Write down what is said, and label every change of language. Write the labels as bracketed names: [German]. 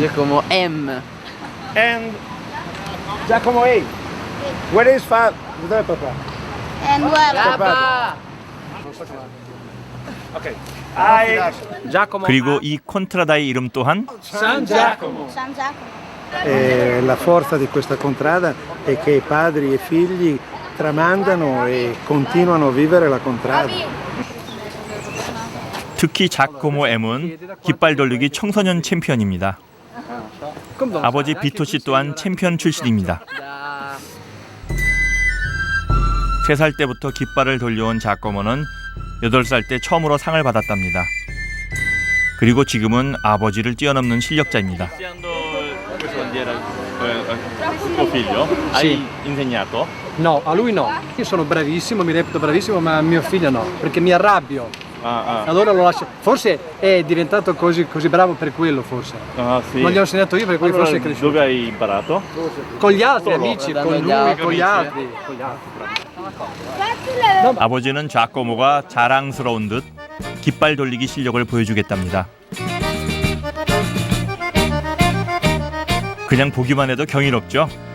[Italian] Giacomo M. [English] And Giacomo A. Where is [Italian] Dov'è papà? Papà. Ok. Giacomo. [Korean] 그리고 이 콘트라다의 이름 또한 [Italian] San Giacomo. San Giacomo. La forza di questa contrada è che i padri e figli tramandano e continuano a vivere la contrada. [Korean] 특히 자코모 M은 깃발 돌리기 청소년 챔피언입니다. 아버지 비토 씨 또한 챔피언 출신입니다. 3살 때부터 깃발을 돌려온 자코모는 8살 때 처음으로 상을 받았답니다. 그리고 지금은 아버지를 뛰어넘는 실력자입니다. [Italian] tuo figlio? Hai insegnato? No, a lui no. Io sono bravissimo, mi reputo bravissimo, ma a mio figlio no, perché mi arrabbio Allora lo lascio. Forse è diventato così bravo per quello, forse. Ah, sì. Non gli ho insegnato io, per cui Allora, forse è cresciuto. dove hai imparato? Con gli altri amici, con lui, con gli altri. [Korean] 아버지는 자코모가 자랑스러운 듯 깃발 돌리기 실력을 보여주겠답니다. 그냥 보기만 해도 경이롭죠?